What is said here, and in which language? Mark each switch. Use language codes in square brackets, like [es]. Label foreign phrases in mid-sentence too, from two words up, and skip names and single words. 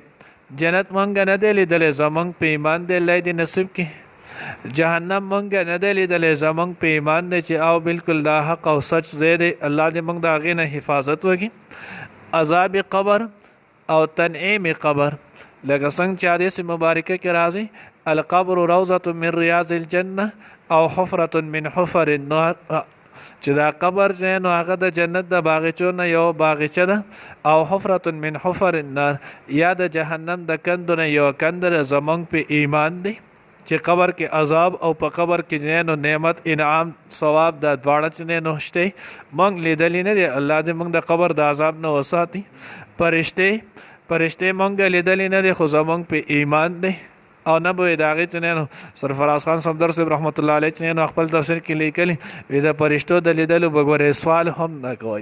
[ps] جنت مونږ نه دی لیدلی، زمونږ په ایمان دی، الله دې نصیب کړي. جهنم مونږ نه دی لیدلی، زمونږ په ایمان دی چې او بالکل دا حق او سچ ځای دی. الله دې مونږ د هغې نه حفاظت وکړي. عذاب قبر او تنعیم قبر لکه څنګه چې حدیث مبارکه کې راځي، [ar] القبر روضة من ریاض الجنه او حفرة من حفر النار، [ps] چې دا قبر چې نو هغه د جنت د باغچو نه یو باغچه ده، او [ar] حفرة من حفر النار [ps] یا د جهنم د کندو نه یو کندر. زمونږ په ایمان دی چې قبر کې عذاب او په قبر کې نو نعمت انعام ثواب د دواړه چې نو شته. مونږ لیدلې نه دی، الله دې مونږ د قبر د عذاب نه وساتي. فرشته مونږ لیدلې نه دی، خو زمونږ په ایمان دی او نه به داغه چې نو سرفراز خان صفدر صاحب [ar] رحمت الله علیه [ps] چې نو خپل تفسیر کې لیکلي وي د فرشتو د لیدلو بګوره سوال هم نه کوي.